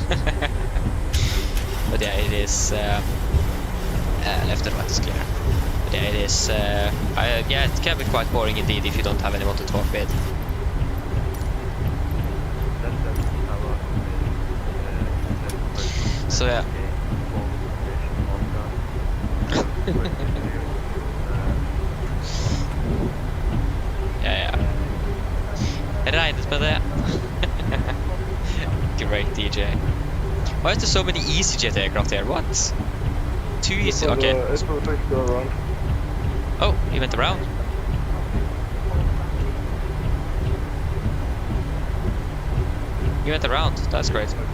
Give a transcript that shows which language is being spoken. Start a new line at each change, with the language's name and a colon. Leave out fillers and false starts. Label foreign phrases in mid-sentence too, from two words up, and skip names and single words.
English: But yeah, it is. Left and right is clear. But yeah, it is. Yeah, it can be quite boring indeed if you don't have anyone to talk with. So yeah.
Norwegian: Ja. Regnet med det.
English: Great DJ. Why is there so many EasyJet aircraft here? What? Too easy. Okay. Oh, you went around. You went around. That's great.